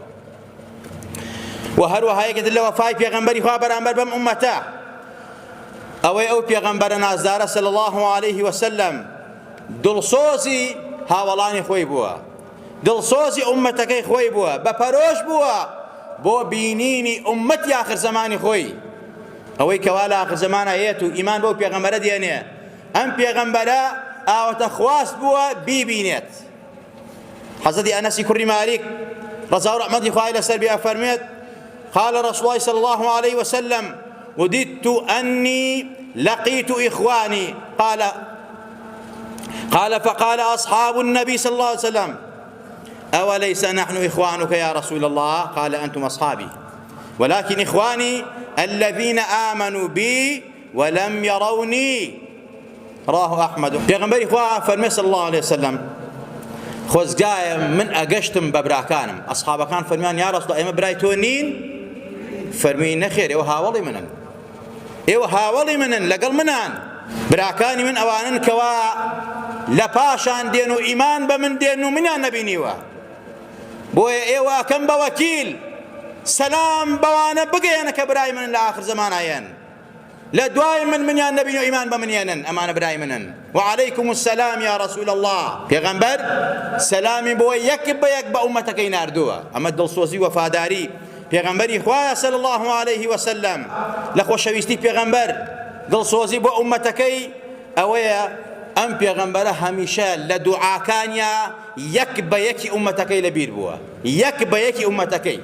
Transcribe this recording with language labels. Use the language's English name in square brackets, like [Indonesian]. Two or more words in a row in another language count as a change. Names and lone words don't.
[Central Kurdish] و هەروەها یەکێتر لە وەفای پێغەمبەری خوا بەرامبەر بەم ئومەتە ئەوەی ئەو پێغەمبەرە نازدارە [Arabic] صلی الله علیه وسلم [Central Kurdish] دڵسۆزی هاوڵانی خۆی بووە، دڵسۆزی ئومەتەکەی خۆی بووە، بەپەرۆش بووە بۆ بینینی ئومەتی [Arabic] آخر زمانی [Central Kurdish] خۆی، ئەوەی کەوا لە آخر زمانە هەیەت و ئیمان بەو پێغەمبەرە دێنێ. ئەم پێغەمبەرە ئاوەتە خواست بووە بیبینێت. حەزەتی ئەنەسی کوڕی مالیک ڕەزا و ڕەحمەتی خوای لەسەر بێ ئەفەرمێت [Arabic] قال رسول الله صلى الله عليه وسلم وددت أني لقيت إخواني قال فقال أصحاب النبي صلى الله عليه وسلم أوليس نحن إخوانك يا رسول الله؟ قال أنتم أصحابي ولكن إخواني الذين آمنوا بي ولم يروني. رواه أحمد. [Central Kurdish] پیغمبر إخوة فرمي [Arabic] صلى الله عليه وسلم [Central Kurdish] خۆزگایە من ئەگەشتم بە براکانم، ئەسحابەکان فەرمیان یا ڕەسوڵ ئێمە برای تۆ نین؟ فەرمی نەخێر، ئێوە هاوڵی منن، ئێوە هاوڵی منن، لەگەڵ منان. براکانی من ئەوانن کەوا لە پاشان دێن و ئیمان بە من دێن و منیان نەبینیوە، بۆیە ئێوە ئەکەم بە وەکیل سەلام بەوانە بگەێنە کە برای منن لە [Arabic] آخر زمانایەن، [Central Kurdish] لە دوای منیان نەبین و ئیمان بە منیانن، ئەمانە برای منن. [Arabic] وعليكم السلام يا رسول الله. [Central Kurdish] پێغەمبەر سەلامی بۆ یەک بە یەک بە ئومەتەکەی ناردووە. ئەمە دڵسۆزی وەفاداری پێغەمبەری خوایە [Arabic] صلی الله عليه وسلم. [Central Kurdish] لە خۆشەویستی پێغەمبەر دڵسۆزی بۆ ئومەتەکەی ئەوەیە ئەم پێغەمبەرە هەمیشە لە دوعاکانیا یەک بە یەکی ئومەتەکەی لەبیر بووە، یەک بە یەکی ئومەتەکەی.